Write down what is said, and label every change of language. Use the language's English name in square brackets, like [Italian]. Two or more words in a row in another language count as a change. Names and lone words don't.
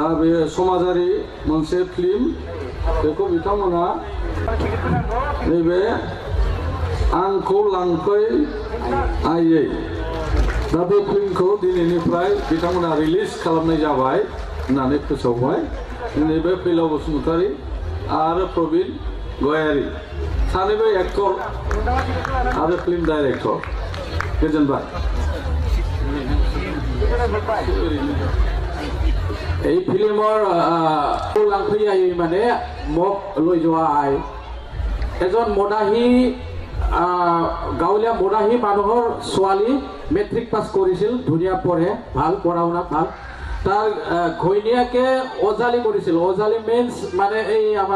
[Bodo] बे समाजारि मोनसे फिल्म बेखौ बिथांमोना नैबे आंखौ लांफै आयै दा बे फिल्मखौ दिनैनिफ्राय बिथांमोना रिलिज खालामनाय जाबाय होननानै फोसावबाय दिनै बे फैलाव बसुमतारी आरो प्रबिन गयारी सानैबो एक्टर आरो [English] film director [Bodo] गोजोनबाय [Assamese] এই ফিল্মৰ লাংফৈ আহি মানে মোক লৈ যোৱা আই এজন মদাহী গাঁৱলীয়া মদাহী মানুহৰ ছোৱালী মেট্ৰিক পাছ কৰিছিল ধুনীয়া পঢ়ে ভাল পঢ়া শুনা ভাল তাৰ ঘৈণীয়েকে অজালি কৰিছিল অজালি মিন্স মানে এই আমাৰ